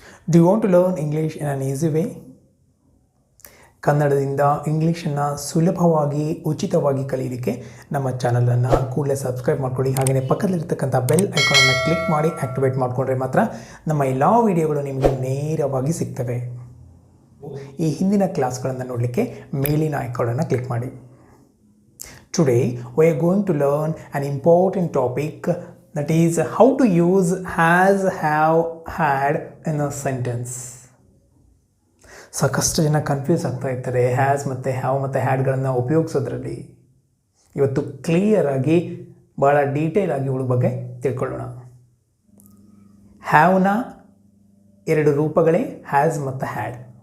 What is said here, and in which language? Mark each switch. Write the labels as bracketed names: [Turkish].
[English] Do you want to learn English in an easy way? [Kannada] ಕನ್ನಡದಿಂದ ಇಂಗ್ಲೀಷನ್ನು ಸುಲಭವಾಗಿ ಉಚಿತವಾಗಿ ಕಲಿಯಲಿಕ್ಕೆ ನಮ್ಮ ಚಾನಲನ್ನು ಕೂಡಲೇ ಸಬ್ಸ್ಕ್ರೈಬ್ ಮಾಡ್ಕೊಳ್ಳಿ. ಹಾಗೆಯೇ ಪಕ್ಕದಲ್ಲಿರ್ತಕ್ಕಂಥ ಬೆಲ್ ಐಕಾನನ್ನು ಕ್ಲಿಕ್ ಮಾಡಿ ಆ್ಯಕ್ಟಿವೇಟ್ ಮಾಡಿಕೊಂಡ್ರೆ ಮಾತ್ರ ನಮ್ಮ ಎಲ್ಲ ವಿಡಿಯೋಗಳು ನಿಮಗೆ ನೇರವಾಗಿ ಸಿಗ್ತವೆ. ಈ ಹಿಂದಿನ ಕ್ಲಾಸ್ಗಳನ್ನು ನೋಡಲಿಕ್ಕೆ ಮೇಲಿನ ಐಕಾನನ್ನು ಕ್ಲಿಕ್ ಮಾಡಿ. [English] Today we are going to learn an important topic, that is how to use has, have, had in a sentence. [Kannada] ಸಾಕಷ್ಟು ಜನ ಕನ್ಫ್ಯೂಸ್ ಆಗ್ತಾ ಇರ್ತಾರೆ ಹ್ಯಾಸ್ ಮತ್ತು ಹ್ಯಾವ್ ಮತ್ತು ಹ್ಯಾಡ್ಗಳನ್ನು ಉಪಯೋಗಿಸೋದ್ರಲ್ಲಿ. ಇವತ್ತು ಕ್ಲಿಯರಾಗಿ ಭಾಳ ಡೀಟೇಲ್ ಆಗಿ ಇವ್ರ ಬಗ್ಗೆ ತಿಳ್ಕೊಳ್ಳೋಣ. ಹ್ಯಾವ್ನ ಎರಡು ರೂಪಗಳೇ ಹ್ಯಾಸ್ ಮತ್ತು ಹ್ಯಾಡ್.